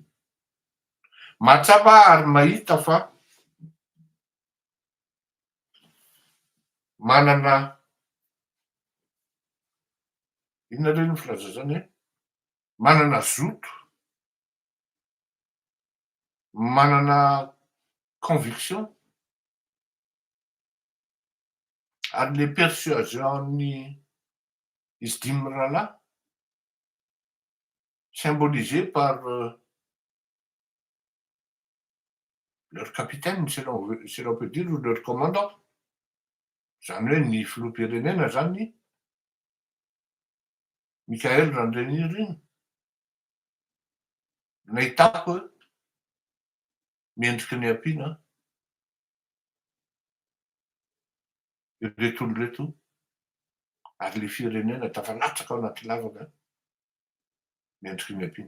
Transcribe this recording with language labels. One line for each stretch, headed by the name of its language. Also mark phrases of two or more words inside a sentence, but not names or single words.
Malagasy: Mahatsapa ary mahita fa manana inona reny filaza zany hoe manana zoto,
French: manana conviction ary le persuasion-ny
Malagasy: izy dimy rahalahy
French: symbolisé par leur capitaine, si l'on peut dire, ou leur commandant.
Malagasy: Zany hoe ny filoham-pirenena zany Mikael Randrianirina. Nahitako hoe mendriky ny ampiana ireto olona reto ary le firenena tafalatsaka ao anaty lavaka mendriky ny ampiana.